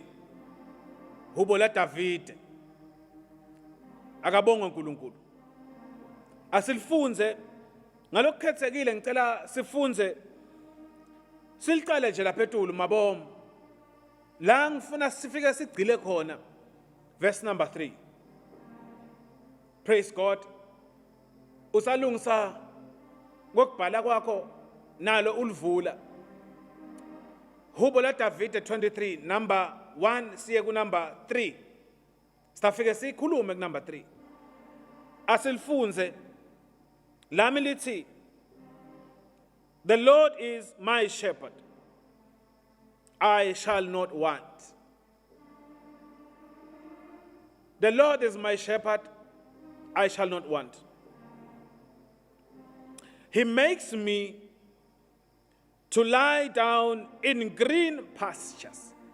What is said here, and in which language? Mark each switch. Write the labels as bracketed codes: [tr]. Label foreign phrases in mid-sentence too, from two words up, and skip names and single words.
[nd] Hubo la David. Akabonga uNkulunkulu. Asilifunze ngalokukhethekile ngicela sifunze siliqale nje lapha eTulu mabomo. La ngifuna sifike sigcile khona [en] verse number 3. Praise God. [nd] Usalungisa ngokubhala kwakho nalo ulivula. Hubo la David 23 number 1 siye ku number 3. Sitafike sikhulume ku number 3. Asilifunze lami lithi [en] the Lord is my shepherd, I shall not want. The Lord is my shepherd, I shall not want. He makes me to lie down in green pastures.